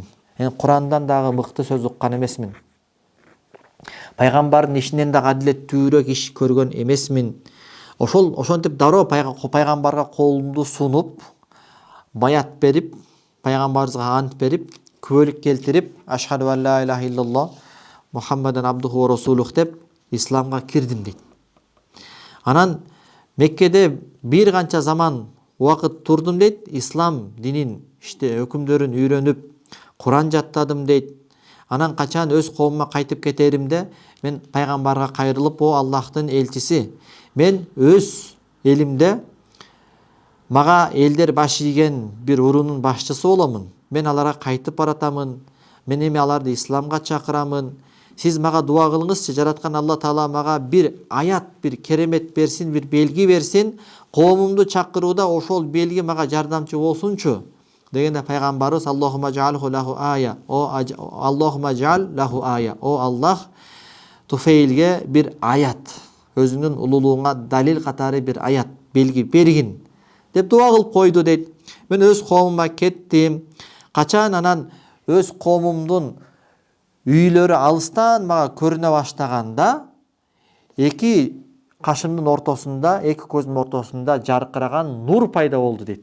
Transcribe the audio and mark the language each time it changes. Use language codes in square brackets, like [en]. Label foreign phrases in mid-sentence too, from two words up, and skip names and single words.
[ky] Курандан дагы мыкты сөз уккан эмесмин. Пайгамбардын ишинен дагы адилеттүүрөөк иш көргөн эмесмин. Ошентип дароо пайгамбарга колумду сунуп, баят берип, пайгамбарыбызга ант берип, күбөлүк келтирип, [ar] أشهد أن لا إله إلا الله محمدا عبده ورسوله [ky] деп исламга кирдим дейт. Анан Меккеде бир канча заман убакыт турдум дейт, ислам динин өкүмдөрүн үйрөнүп, Куран жаттадым дейт. Анан качан өз коомума кайтып кетеримде мен пайгамбарга кайрылып, о Аллахтын элчиси, мен өз элимде мага элдер баш ийген бир уруунун башчысы боломун. Мен аларга кайтып баратамын. Мен эми аларды исламга чакырамын. Сиз мага дуа кылыңызчы, жараткан Алла Таала мага бир аят, бир керемет берсин, бир белги берсин, коомумду чакырууда ошол белги мага жардамчы болсунчу. Дегенде пайгамбарыбыз [ar] اللهم اجعله له آية. اللهم اجعل له آية. [ky] О Аллах, Туфейлге бир аят, өзүңдүн улуулугуңа далил катары бир аят, белги бергин деп дуа кылып койду дейт. Мен өз коомума кеттим. Качан анан өз коомумдун үйлөрү алыстан мага көрүнө баштаганда, эки кашымдын ортосунда, эки көзүмдүн ортосунда жаркыраган нур пайда болду дейт.